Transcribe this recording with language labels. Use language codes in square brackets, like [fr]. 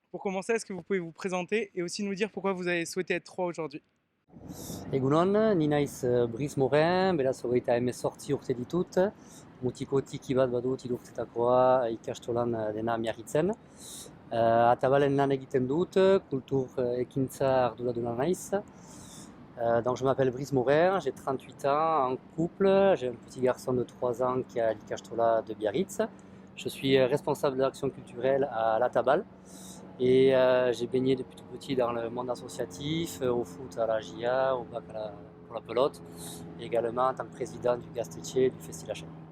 [fr] Pour commencer, est-ce que vous pouvez vous présenter et aussi nous dire pourquoi vous avez souhaité être trois aujourd'hui? [eu] Egunon, ni naiz Brice Morin, beraz hogeita hemezortzi urte ditut, mutiko tiki bat badut hiru urtetakoa ikastolan dena Miarritzen. Atabalen lan egiten dut, kultur ekintza arduraduna naiz. [fr] Donc je m'appelle Brice Morin, j'ai 38 ans, en couple, j'ai un petit garçon de 3 ans qui est à l'Ikastola de Biarritz. Je suis responsable de l'action culturelle à La Tabal. Et j'ai baigné depuis tout petit dans le monde associatif, au foot à la GIA, au bac pour la pelote, et également en tant que président du Gastétier du Festival HM.